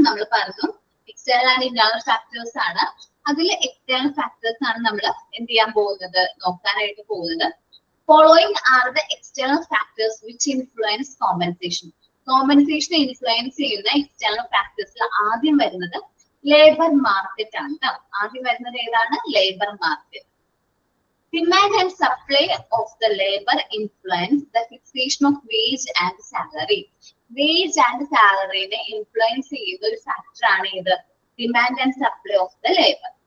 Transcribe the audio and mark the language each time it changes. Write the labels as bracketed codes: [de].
[ml] നമ്മൾ പറഞ്ഞു external and internal factors ആണ്. അതിൽ എക്സ്റ്റേണൽ ഫാക്ടേഴ്സ് ആണ് നമ്മൾ എന്ത് ചെയ്യാൻ പോകുന്നത്, നോക്കാനായിട്ട് പോകുന്നത്. [en] Following are the external factors which influence compensation. [ml] കോമ്പൻസേഷനെ influence ചെയ്യുന്ന എക്സ്റ്റേണൽ ഫാക്ടേഴ്സിൽ ആദ്യം വരുന്നത് ലേബർ മാർക്കറ്റ് ആണ് കേട്ടോ. ആദ്യം വരുന്നത് ഏതാണ്, labour market. [en] Demand and supply of the labor influence the fixation of wage and salary. Wage and salary [ml] ne influence ചെയ്യുന്ന ഒരു ഫാക്ടർ ആണ് ഇത്, [en] Demand and supply of the labour.